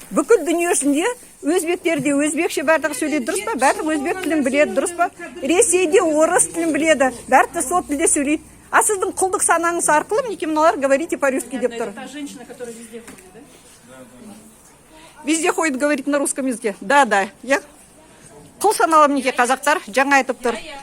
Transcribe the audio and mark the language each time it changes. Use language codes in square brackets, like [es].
[kk] Бүкіл дүние ішінде өзбектерде өзбекше барлығы сөйлейді, дұрыс па? Барлығы өзбек тілін біледі, дұрыс па? Ресейде орыс тілін біледі, барлығы сол тілде сөйлейді. А сіздің құлдық санаңыз арқылы мінеке мыналар [ru] говорите по-русски [kk] деп тұр. [ru] Та женщина, которая везде ходит, да? Везде ходит, говорит на русском языке. Да. [kk] Я құл саналы мінеке қазақтар жаңа айтып тұр.